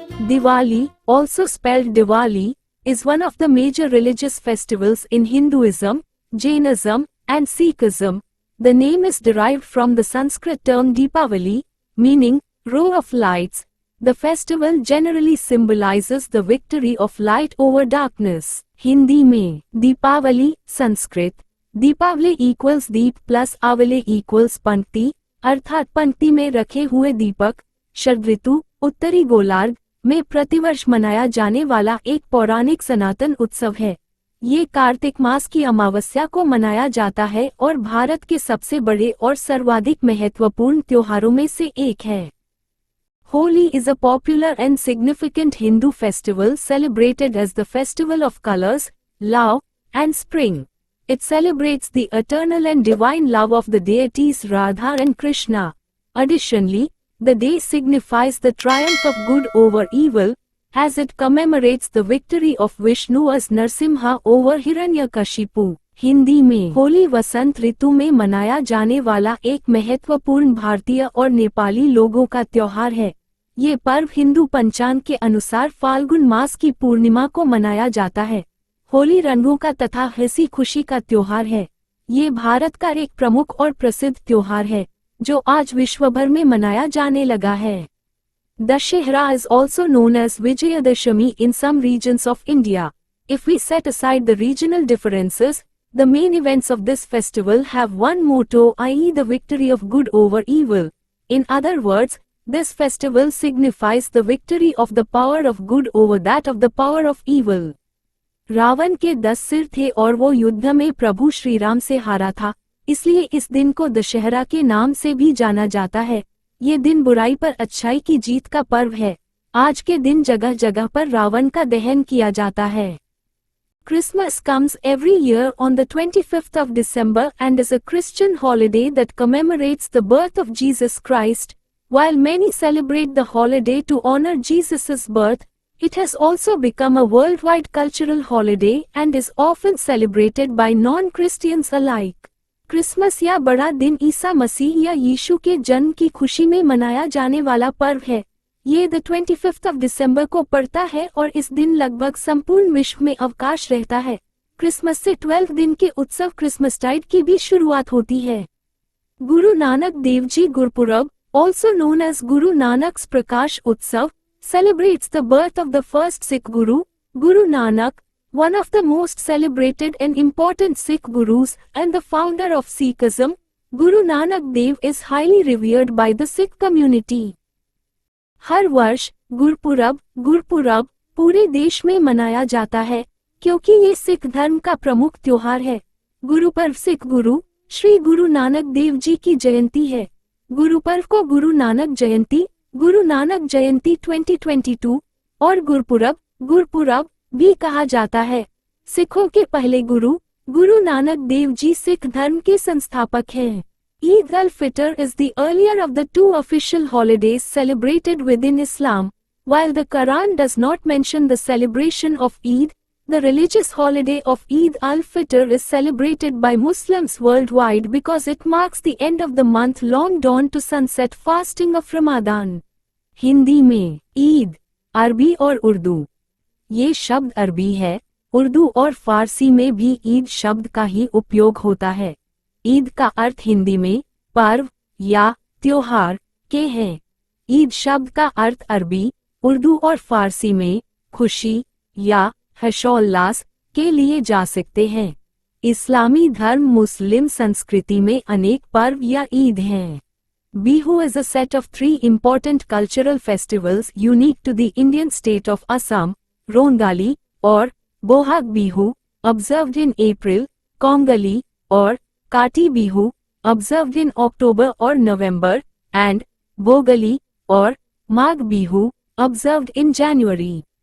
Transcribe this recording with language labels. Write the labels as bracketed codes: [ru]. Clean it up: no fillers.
[en] Diwali, also spelled Diwali, is one of the major religious festivals in Hinduism, Jainism, and Sikhism. The name is derived from the Sanskrit term Deepavali, meaning row of lights. The festival generally symbolizes the victory of light over darkness. [hi] Hindi में Deepawali, Sanskrit Deepawali equals दीप plus आवले equals पंक्ति, अर्थात पंक्ति में रखे हुए दीपक। शरद ऋतु, उत्तरी गोलार्ध में प्रतिवर्ष मनाया जाने वाला एक पौराणिक सनातन उत्सव है। ये कार्तिक मास की अमावस्या को मनाया जाता है और भारत के सबसे बड़े और सर्वाधिक महत्वपूर्ण त्योहारों में से एक है। [en] Holi is a popular and significant Hindu festival celebrated as the festival of colors, love, and spring. It celebrates the eternal and divine love of the deities Radha and Krishna. Additionally, the day signifies the triumph of good over evil, as it commemorates the victory of Vishnu as Narsimha over Hiranyakashipu. [hi] Hindi में होली वसंत ऋतु में मनाया जाने वाला एक महत्वपूर्ण भारतीय और नेपाली लोगों का त्योहार है। ये पर्व हिंदू पंचांग के अनुसार फाल्गुन मास की पूर्णिमा को मनाया जाता है। होली रंगों का तथा हंसी खुशी का त्योहार है। ये भारत का एक प्रमुख और प्रसिद्ध त्योहार है, जो आज विश्व भर में मनाया जाने लगा है। [en] Dussehra is also known as Vijayadashami in some regions of India. If we set aside the regional differences, the main events of this festival have one motto, i.e. the victory of good over evil. In other words, this festival signifies the victory of the power of good over that of the power of evil. [hi] Ravan के 10 सिर थे और वो युद्ध में प्रभु श्री राम से हारा था, इसलिए इस दिन को दशहरा के नाम से भी जाना जाता है। ये दिन बुराई पर अच्छाई की जीत का पर्व है। आज के दिन जगह जगह पर रावण का दहन किया जाता है। [en] Christmas comes every year on the 25th of December and is a Christian holiday that commemorates the birth of Jesus Christ. While many celebrate the holiday to honor Jesus' birth, it has also become a worldwide cultural holiday and is often celebrated by non-Christians alike. [hi] Christmas या बड़ा दिन ईसा मसीह या यीशु के जन्म की खुशी में मनाया जाने वाला पर्व है। ये 25 दिसंबर को पड़ता है और इस दिन लगभग संपूर्ण विश्व में अवकाश रहता है। क्रिसमस से 12 दिन के उत्सव क्रिसमसटाइड की भी शुरुआत होती है। [en] Guru Nanak Dev ji Gurpurab, also known as Guru Nanak's Prakash Utsav, celebrates the birth of the first Sikh Guru, Guru Nanak, one of the most celebrated and important Sikh Gurus and the founder of Sikhism. Guru Nanak Dev is highly revered by the Sikh community. [hi] हर वर्ष गुरपुरब पूरे देश में मनाया जाता है, क्योंकि ये सिख धर्म का प्रमुख त्योहार है। गुरुपर्व सिख गुरु श्री गुरु नानक देव जी की जयंती है। गुरुपर्व को गुरु नानक जयंती 2022 और गुरपुरब भी कहा जाता है। सिखों के पहले गुरु नानक देव जी सिख धर्म के संस्थापक हैं। [en] Eid al-Fitr is the earlier of the two official holidays celebrated within Islam. While the Quran does not mention the celebration of Eid, the religious holiday of Eid al-Fitr is celebrated by Muslims worldwide because it marks the end of the month-long dawn to sunset fasting of Ramadan. [hi] Hindi में ईद, अरबी और उर्दू। ये शब्द अरबी है, उर्दू और फारसी में भी ईद शब्द का ही उपयोग होता है। ईद का अर्थ हिंदी में पर्व या त्योहार के हैं। ईद शब्द का अर्थ अरबी, उर्दू और फारसी में खुशी या हर्षोल्लास के लिए जा सकते हैं। इस्लामी धर्म मुस्लिम संस्कृति में अनेक पर्व या ईद हैं। [en] Bihu is a set of 3 important cultural festivals unique to the Indian state of Assam, Rongali [hi] और [en] Bohag Bihu, observed in April, Kongali और Kati Bihu, observed in October or November, and Bogali और Magh Bihu, observed in January.